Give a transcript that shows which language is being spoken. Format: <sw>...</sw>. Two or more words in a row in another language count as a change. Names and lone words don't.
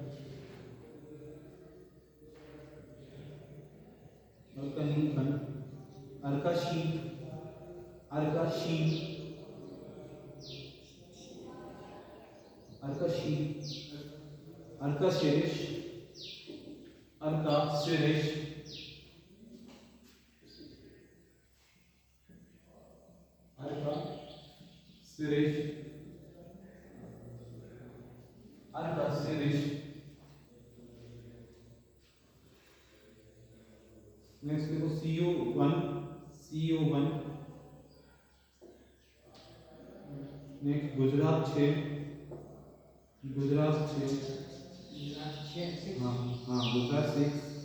<hi>अर्का नीलखंड, अर्का शीत, अर्का शीत, अर्का शीत, अर्का शिरीष, अर्का शिरीष, अर्का शिरीष, अर्का शिरीष। नेक्स्ट देखो CO1, CO1, नेक्स्ट गुजरात 6, गुजरात 6, हाँ हाँ गुजरात 6,</hi>